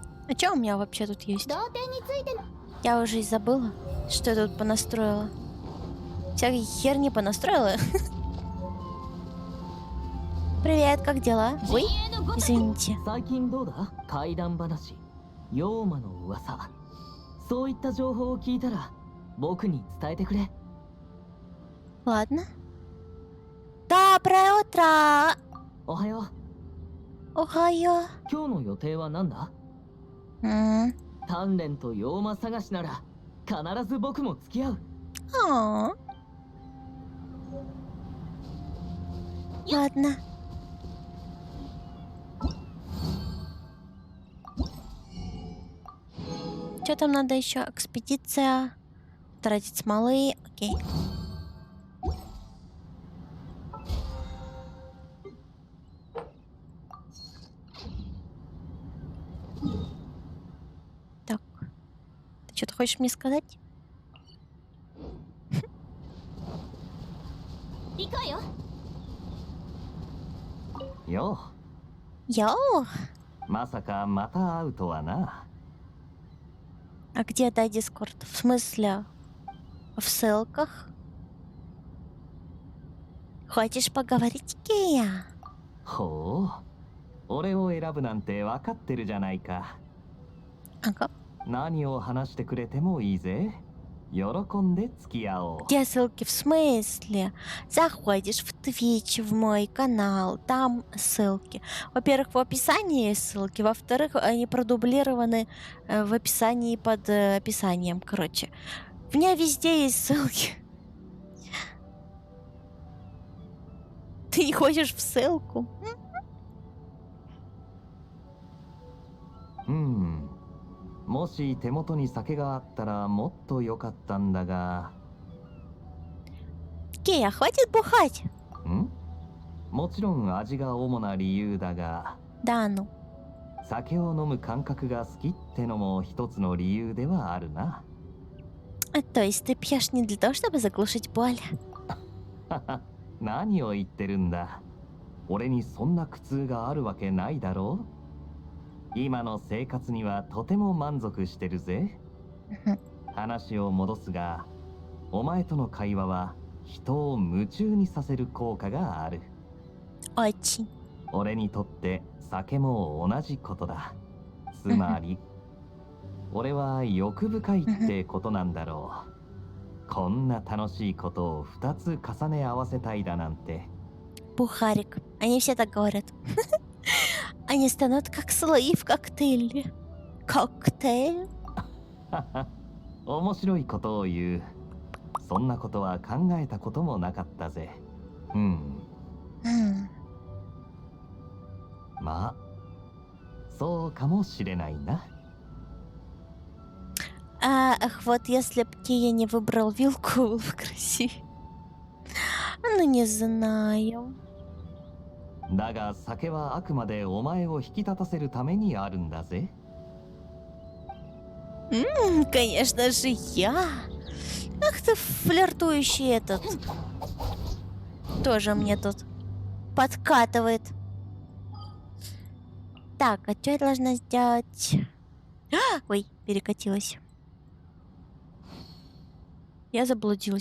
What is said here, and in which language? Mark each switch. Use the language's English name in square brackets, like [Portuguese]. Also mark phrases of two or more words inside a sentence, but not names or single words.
[Russian] А что у меня вообще тут есть? [Japanese] 同点についての [Russian] Я уже и забыла, что я тут понастроила. Всякие херни понастроила. Привет, как дела? Ой, [Japanese] 陣営のごとく [Russian] извините. [Japanese] 最近どうだ怪談話妖魔の噂そういった情報を聞いたら僕に伝えてくれ [Russian] Ладно. Доброе утро! [Japanese] おはよう [Russian] Охайо. [Japanese] 今日の予定は何だ 鍛錬と妖魔探しなら必ず僕も付き合う [Russian] Ладно. Что там надо еще? Экспедиция. Тратить смолы. Окей. Так. Ты что-то хочешь мне сказать? [Japanese] 行こうよよ [Russian] Йоу! [Japanese] うまさかまた会うとはな [Russian] А где дай Дискорд? В смысле? В ссылках? Хочешь поговорить, Кия? [Japanese] ほう俺を選ぶなんて分かってるじゃないか [Russian] Ага. [Japanese] 何を話してくれてもいいぜ喜んで付き合おう [Russian] Где ссылки? В смысле? Заходишь в Twitch, в мой канал, там ссылки. Во-первых, в описании есть ссылки, во-вторых, они продублированы в описании под описанием, короче. У меня везде есть ссылки. Ты не хочешь в ссылку? [Japanese] うんもし手元に酒があったらもっと良かったんだが [Russian] Кия, хватит бухать. [Japanese] んもちろん味が主な理由だが [Russian] Да ну. [Japanese] 酒を飲む感覚が好きってのも一つの理由ではあるな [Russian] То есть ты пьешь не для того, чтобы заглушить боль? [Japanese] 何を言ってるんだ俺にそんな苦痛があるわけないだろう今の生活にはとても満足してるぜ話を戻すがお前との会話は人を夢中にさせる効果がある [Russian] Очень. [Japanese] 俺にとって酒も同じことだつまり俺は欲深いってことなんだろうこんな楽しいことを2つ重ね合わせたいだなんて [Russian] Бухарик. Они все так говорят. Они станут как слои в коктейле. Коктейль? [Japanese] 面白いことを言うそんなことは考えたこともなかったぜまあそうかもしれないな [Russian] Ах, вот если б Кия не выбрал вилку, было бы красивее. Ну, не знаю. [Japanese] だが酒はあくまでお前を引き立たせるためにあるんだぜ [Russian] Конечно же, я. Ах ты флиртующий этот. Тоже мне тут подкатывает. Так, а что я должна сделать? Ой, перекатилась. Я заблудилась.